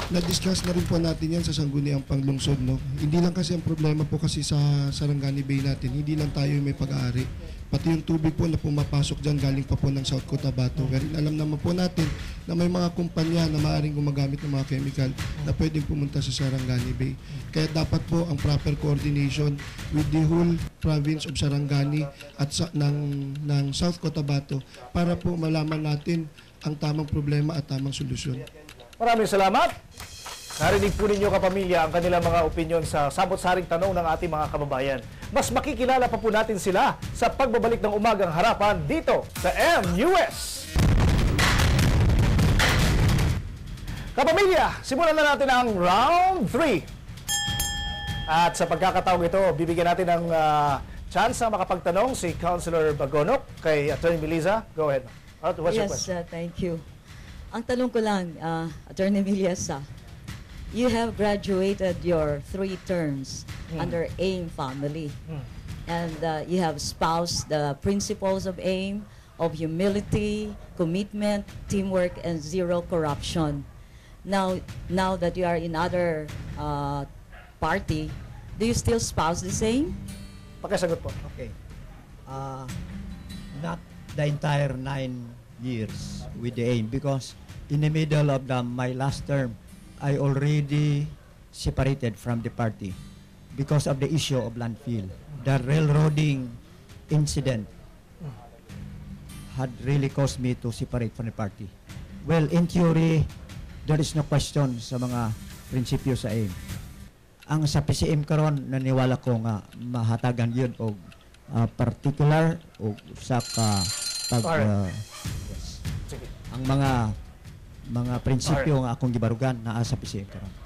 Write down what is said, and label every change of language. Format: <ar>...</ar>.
<tl>Na-discuss na rin po natin yan sa Sangguniang Panglungsod, no? Hindi lang kasi ang problema po kasi sa Sarangani Bay natin, hindi lang tayo may pag-aari. Pati yung tubig po na pumapasok dyan galing pa po ng South Cotabato. Pero alam naman po natin na may mga kumpanya na maaaring gumagamit ng mga chemical na pwedeng pumunta sa Sarangani Bay. Kaya dapat po ang</tl> <en>proper coordination with the whole province</en> <tl>of Sarangani at ng South Cotabato para po malaman natin ang tamang problema at tamang solusyon. Maraming salamat. Narinig po ninyo, kapamilya, ang kanilang mga opinyon sa sabot-saring tanong ng ating mga kababayan. Mas makikilala pa po natin sila sa pagbabalik ng Umagang Harapan dito sa MUS. Kapamilya, simulan na natin ang round 3. At sa pagkakataong ito, bibigyan natin ng chance na makapagtanong si Councilor Bagonok kay Attorney Melissa.</tl> <en>Go ahead. What's your question? Thank you.</en> <tl>Ang tanong ko lang,</tl> <en>Attorney Melissa, you have graduated your 3 terms under AIM family. And you have espoused the principles of AIM, of humility, commitment, teamwork, and zero corruption. Now that you are in other party, do you still espouse the same?</en> <tl>Pakisagot po.</tl> <en>Okay. Not the entire 9 years with the AIM because in the middle of my last term, I already separated from the party because of the issue of landfill. The railroading incident had really caused me to separate from the party. Well, in theory, there is no question</en> <ceb>sa mga prinsipyo sa AIM. Ang sa PCM karon naniwala ko nga mahatagan yun og particular o sa yes. Ang mga prinsipyo nga akong gibarugan naa sa PCM karon.</ceb>